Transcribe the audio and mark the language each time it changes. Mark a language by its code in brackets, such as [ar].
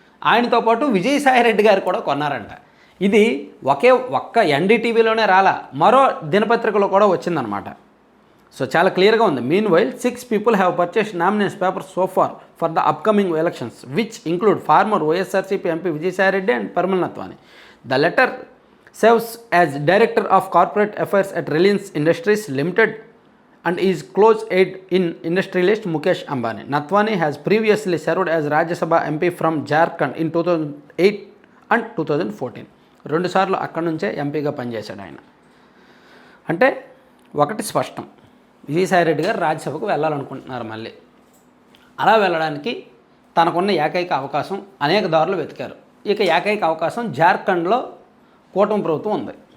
[te] ఆయనతో పాటు విజయసాయిరెడ్డి గారు కూడా కొన్నారంట. ఇది ఒక్క ఎన్డీటీవీలోనే రాలా, మరో దినపత్రికలో కూడా వచ్చిందనమాట. సో చాలా క్లియర్గా ఉంది. [en] Mean while 6 people have purchased nomination papers so for the upcoming elections which include farmer YSRCP MP Vijayasai Reddy and Parimal Natwani. The letter serves as Director of Corporate Affairs at Reliance Industries Limited and is close aide in industrialist Mukesh Ambani. Nathwani has previously served as Rajya Sabha MP from Jharkhand in 2008 and 2014. [te] 2 సార్లు అక్కడి నుంచే ఎంపీగా పనిచేశాడు ఆయన. అంటే ఒకటి స్పష్టం, విజయసాయిరెడ్డి గారు రాజ్యసభకు వెళ్ళాలనుకుంటున్నారు మళ్ళీ. అలా వెళ్ళడానికి తనకున్న ఏకైక అవకాశం, అనేక దారులు వెతికారు. ఇక ఏకైక అవకాశం జార్ఖండ్లో కూటమి ప్రభుత్వం ఉంది.